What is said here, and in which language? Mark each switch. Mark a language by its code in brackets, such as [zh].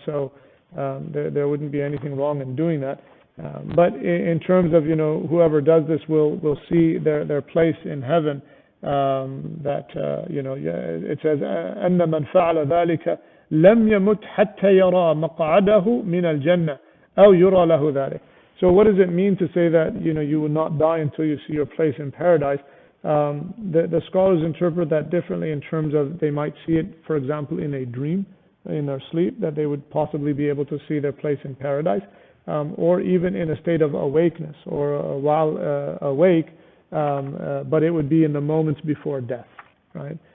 [en] So there wouldn't be anything wrong in doing that. But in terms of whoever does this will see their place in heaven. It says [ar] أن من فعل ذلك لم يمت حتى يرى مقعده من الجنة أو يرى له ذلك. [en] So what does it mean to say that you will not die until you see your place in paradise? The scholars interpret that differently in terms of they might see it, for example, in a dream, in their sleep, that they would possibly be able to see their place in paradise, or even in a state of awakeness or while awake, but it would be in the moments before death, right?